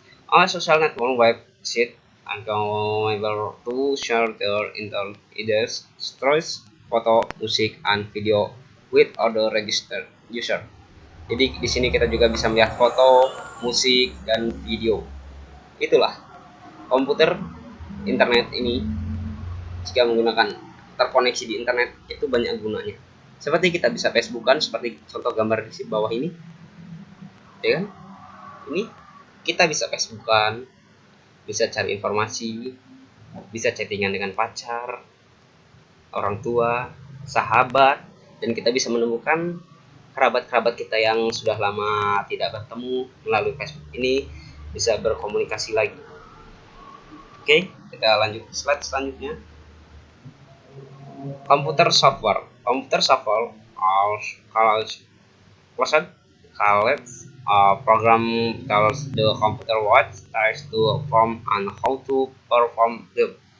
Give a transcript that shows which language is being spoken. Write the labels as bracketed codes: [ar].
[en] All social network website able to share their ideas, stories, foto, musik, and video with other registered user. [id] Jadi di sini kita juga bisa melihat foto, musik, dan video. Itulah komputer internet ini. Jika menggunakan terkoneksi di internet itu banyak gunanya. Seperti kita bisa Facebookan seperti contoh gambar di bawah ini, ya kan? Ini kita bisa Facebookan, bisa cari informasi, bisa chattingan dengan pacar, orang tua, sahabat, dan kita bisa menemukan kerabat-kerabat kita yang sudah lama tidak bertemu melalui Facebook ini, bisa berkomunikasi lagi. Oke, kita lanjut ke slide selanjutnya. [en] Computer software program tells the computer what tasks to perform and how to perform them.